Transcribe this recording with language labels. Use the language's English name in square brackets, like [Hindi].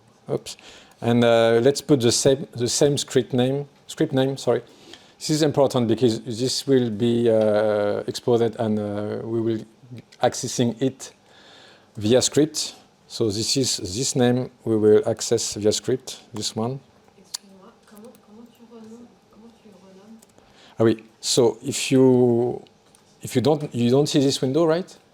[English] Oops. And let's put the same script name. Sorry. This is important because this will be exported, and we will accessing it via script. So this is this name we will access via script. This one. [French] Excuse-moi, comment tu renommes? Ah oui. [English] So if you don't see this window, right?